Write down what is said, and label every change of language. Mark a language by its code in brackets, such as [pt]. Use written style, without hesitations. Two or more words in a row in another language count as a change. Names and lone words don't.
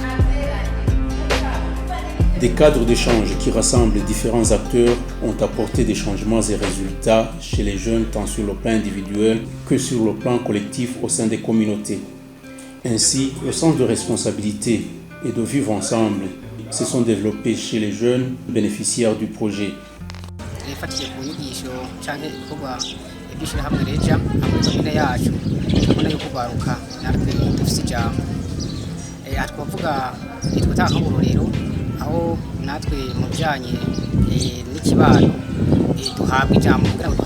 [fr] Des cadres d'échange qui rassemblent les différents acteurs ont apporté des changements et résultats chez les jeunes tant sur le plan individuel que sur le plan collectif au sein des communautés. Ainsi, le sens de responsabilité et de vivre ensemble se sont développés chez les jeunes bénéficiaires du projet. [rn] aho natwe mu bijyanye n'ikibano duhabwa ijambo kugira ngo